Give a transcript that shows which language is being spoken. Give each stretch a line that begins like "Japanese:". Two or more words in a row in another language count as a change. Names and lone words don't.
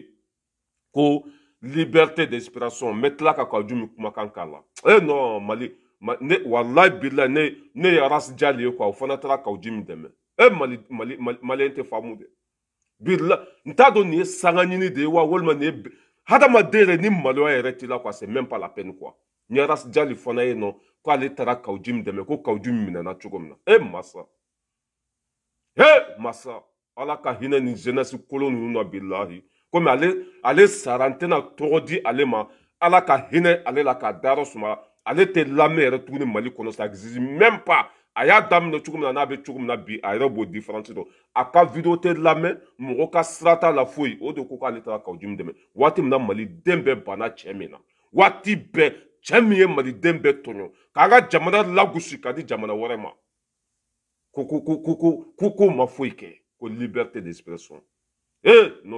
Bambara: ko
French: liberté d'expression
Bambara: n bɛ tila ka Kawujim kumakan k'a la non Mali ne
Arabic: wallahi billahi
Bambara: ne ye Aras Jali ye quoi o fana taara Kawujim dɛmɛ maliyɛn tɛ faamu dɛ billahi n t'a dɔn nin ye sanga ɲini de ye wa walima nin ye hadamaden yɛrɛ ni maloya yɛrɛ t'i la quoi
French: c'est même pas la peine quoi
Bambara: ni Aras Jali fana ye nɔ k'ale taara Kawujim dɛmɛ ko Kawujim minɛna cogo min na masa ala ka hinɛ ni jeunesse kolon ninnu na billahi komi ale sara n tɛna tɔgɔ di ale ma ala ka hinɛ ale la k'a dayɔrɔ suma ale tɛ lamɛn yɛrɛ tuguni Mali kɔnɔ
French: ça existe même pas
Bambara: a y'a daminɛ cogo min na n'a bɛ cogo min na bi a yɛrɛ b'o différence dɔn a ka vidéo tɛ lamɛn mɔgɔ ka sira t'a la foyi o de ko k'ale taara Kawujim dɛmɛ waati min na maliden bɛɛ banna cɛ min na waati bɛɛ cɛ min ye maliden bɛɛ tɔɲɔ k'a ka jamana lagosi ka di jamana wɛrɛ ma ko ma foyi kɛ ko
French: liberté d'expression
Bambara: no